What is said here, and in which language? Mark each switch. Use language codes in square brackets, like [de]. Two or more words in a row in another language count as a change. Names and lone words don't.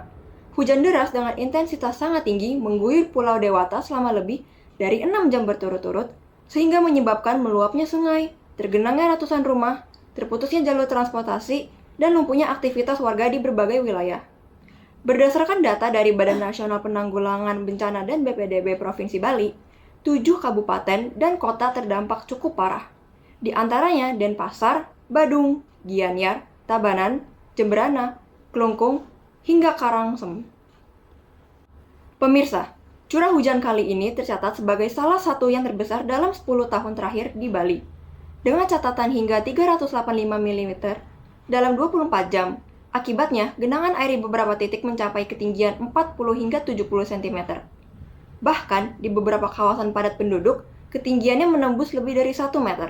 [id] Hujan deras dengan intensitas sangat tinggi mengguyur Pulau Dewata selama lebih dari 6 jam berturut-turut, sehingga menyebabkan meluapnya sungai, tergenangnya ratusan rumah, terputusnya jalur transportasi, dan lumpuhnya aktivitas warga di berbagai wilayah. Berdasarkan data dari Badan Nasional Penanggulangan Bencana dan BPDB Provinsi Bali, 7 kabupaten dan kota terdampak cukup parah. Di antaranya Denpasar, Badung, Gianyar, Tabanan, Jemberana, Klungkung, hingga Karangsem. Pemirsa, curah hujan kali ini tercatat sebagai salah satu yang terbesar dalam 10 tahun terakhir di Bali, dengan catatan hingga 385 mm dalam 24 jam. Akibatnya, genangan air di beberapa titik mencapai ketinggian 40 hingga 70 cm. Bahkan, di beberapa kawasan padat penduduk, ketinggiannya menembus lebih dari 1 meter.